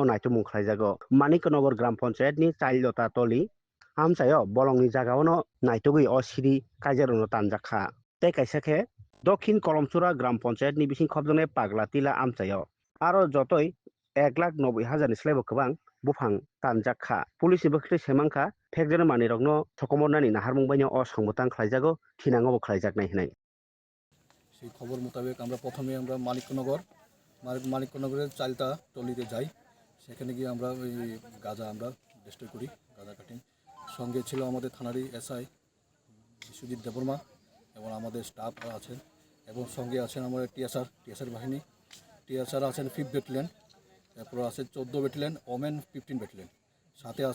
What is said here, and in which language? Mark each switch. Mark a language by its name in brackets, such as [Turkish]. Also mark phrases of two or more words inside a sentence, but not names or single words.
[Kok Borok] नायतो मुंख्लायजागो मानिकनगर ग्राम पन्चायतनि चाइल्डता टलि हामसायो बलंनि जागावनो नायतोगै अ सिरि कायजारनो तानजाखा ते कायसाखे दक्षिण कलमचुरा ग्राम पन्चायतनि बिसिं खबजने पागला तिला आमचायो आरो जतै 1,90,000 स्लाइबो गोबां बुफां तानजाखा पुलिसनि बखै सेमांखा फेकजन मानिरगनो थकमरनानि नाहारमुंबायनि अ संबोतां ख्लायजागो थिनांगो ख्लायजागनाय हिनाय [Bangla] সেই খবর মোতাবেক আমরা প্রথমে আমরা মানিকনগরের চালতা টলিতে যাই সেখানে গিয়ে আমরা ওই গাঁজা আমরা ডিস্ট্রয় করি গাঁজা কাটিং সঙ্গে ছিল আমাদের থানারই এসআই বিশ্বজিৎ দেববর্মা এবং আমাদের স্টাফ আছেন এবং সঙ্গে আছেন আমাদের টিএসআর বাহিনী টিএসআর আছেন 5th ব্যাটালিয়ন তারপর আছে 14 ব্যাটালিয়ন ওমেন 15 ব্যাটালিয়ন সাথে আছেন